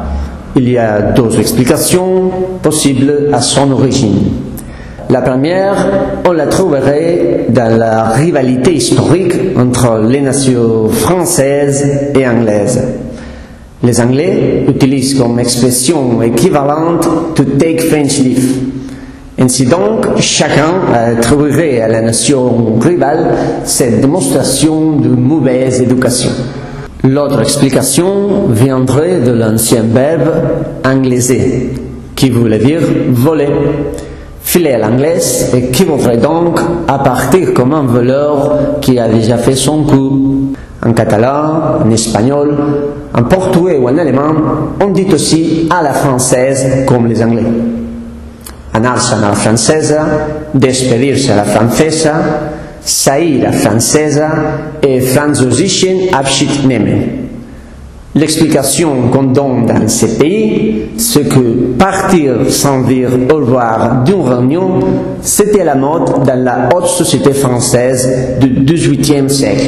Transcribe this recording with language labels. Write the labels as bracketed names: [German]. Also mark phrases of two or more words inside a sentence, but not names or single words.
[French] Il y a 2 explications possibles à son origine. La première, on la trouverait dans la rivalité historique entre les nations françaises et anglaises. Les Anglais utilisent comme expression équivalente [English] to take French leave. [French] Ainsi donc, chacun attribuerait à la nation rivale cette démonstration de mauvaise éducation. L'autre explication viendrait de l'ancien verbe anglaiser, qui voulait dire voler. Filer à l'anglaise équivaudrait donc à partir comme un voleur qui a déjà fait son coup. En catalan, en espagnol, en portugais ou en allemand, on dit aussi à la française comme les Anglais. [Catalan] Anar-se'n a la francesa, [Spanish] despedir-se a la francesa, [Portuguese] sair a francesa [Catalan] et [German] französischen Abschied nehmen. [French] L'explication qu'on donne dans ces pays, c'est que partir sans dire au revoir d'une réunion, c'était la mode dans la haute société française du XVIIIe siècle.